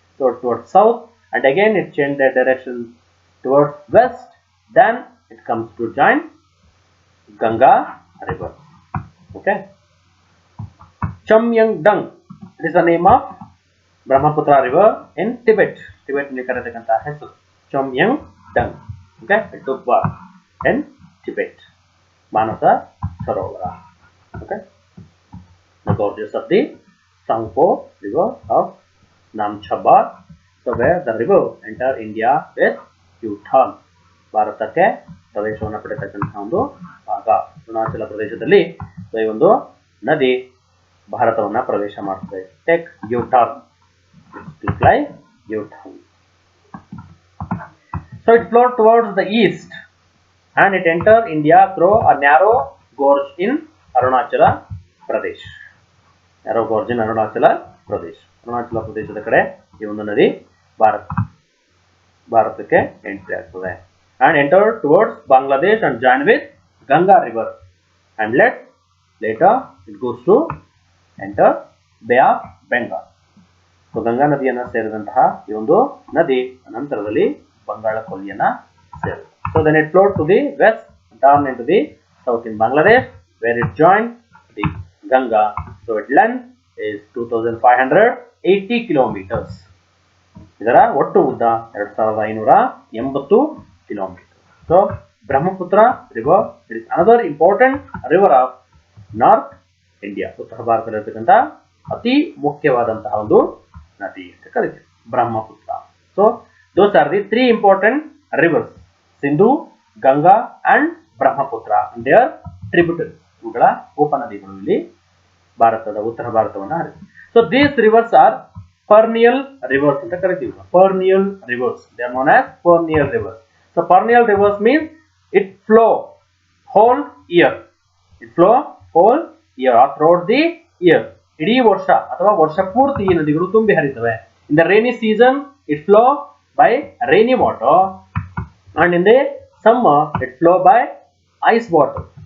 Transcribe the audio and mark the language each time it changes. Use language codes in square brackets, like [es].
[en] So towards south and again it change the direction towards west, then it comes to join Ganga river. Okay, Chemayungdung it is the name of Brahmaputra river in Tibet. [kn] Tibet ನಲ್ಲಿ ಕರೆತಕ್ಕಂತಹ ಹೆಸರು Chomyangdong. [en] Okay, it took birth in Tibet, Manasa Sarovara. Okay, the gorges of the Tsangpo river of Namchaba. So where the river enter India with U-turn. [kn] ಭಾರತಕ್ಕೆ ಪ್ರವೇಶವನ್ನು ಪಡೆತಕ್ಕಂತಹ ಒಂದು ಭಾಗ ಅರುಣಾಚಲ ಪ್ರದೇಶದಲ್ಲಿ ಈ ಒಂದು ನದಿ ಭಾರತವನ್ನ ಪ್ರವೇಶ ಮಾಡುತ್ತದೆ. [en] Take U-turn. It's like U-turn. So it flowed towards the east and it entered India through a narrow gorge in Arunachala Pradesh. [kn] ಯಾರೋ ಒರಿಜಿನ್ ಅರುಣಾಚಲ ಪ್ರದೇಶ. ಅರುಣಾಚಲ ಪ್ರದೇಶದ ಕಡೆ ಈ ಒಂದು ನದಿ ಭಾರತಕ್ಕೆ ಎಂಟ್ರಿ ಆಗ್ತದೆ. [en] And enter towards Bangladesh and join with Ganga river. And later it goes to enter Bay of Bengal. [kn] So Ganga ನದಿಯನ್ನ ಸೇರಿದಂತಹ ಈ ಒಂದು ನದಿ ನಂತರದಲ್ಲಿ ಬಂಗಾಳ ಕೊಲ್ಲಿಯನ್ನ ಸೇರಿದೆ. [en] So then it flowed to the west and turned into the south in Bangladesh, where it joined the Ganga. So its length is 2580 kilometers. [kn] ಇದರ ಒಟ್ಟು ಉದ್ದ 2580 kilometre. [en] So Brahmaputra river it is another important river of north India. [kn] ಉತ್ತರ ಭಾರತದಲ್ಲಿರ್ತಕ್ಕಂಥ ಅತಿ ಮುಖ್ಯವಾದಂತಹ ಒಂದು ನದಿ ಅಂತ ಕರೀತೀವಿ Brahmaputra. [en] So those are the 3 important rivers, Sindhu, Ganga and Brahmaputra and their tributaries. [kn] ಇವುಗಳ ಉಪನದಿಗಳು ಇಲ್ಲಿ ಭಾರತದ ಉತ್ತರ ಭಾರತವನ್ನು ಹರಿಯುತ್ತವೆ. [en] so these rivers are perennial rivers [kn] ಅಂತ ಕರೀತೀವಿ. [en] perennial rivers, they are known as perennial rivers. So perennial rivers means it flow whole year, it flow whole year or throughout the year. [kn] ಇಡೀ ವರ್ಷ ಅಥವಾ ವರ್ಷ ಪೂರ್ತಿ ಈ ನದಿಗಳು ತುಂಬಿ ಹರಿತವೆ. [en] In the rainy season it flow by rainy water and in the summer it flow by ice water.